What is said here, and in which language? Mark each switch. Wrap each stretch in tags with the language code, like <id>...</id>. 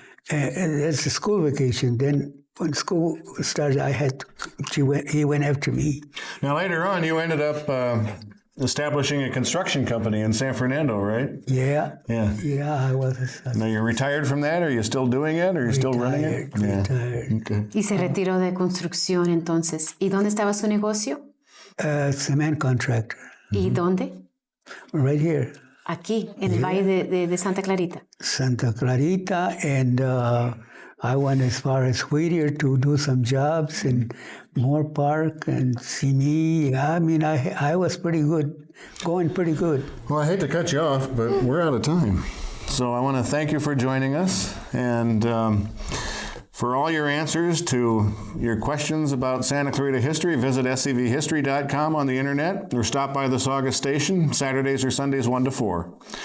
<en>And that's the school vacation. Then when school started, he went after me. Now later on, you ended up establishing a construction company in San Fernando, right? Yeah. Yeah. Yeah, I was Now you're retired from that? Are you still doing it? Or are you still running it? retired. Okay.</en> <es>Y se retiró de construcción entonces. ¿Y dónde estaba su negocio?</es> <en>Cement contractor,</en> <es>¿Y dónde?</es> <en>right here,</en> <es>Aquí, en el Valle de Santa Clarita.</es> <en>Santa Clarita, and I went as far as Whittier to do some jobs in Moorpark and see me. I mean, I was pretty good, going pretty good. Well, I hate to cut you off, but we're out of time. So I want to thank you for joining us, and for all your answers to your questions about Santa Clarita history, visit scvhistory.com on the internet or stop by the Saugus station Saturdays or Sundays 1 to 4.</en>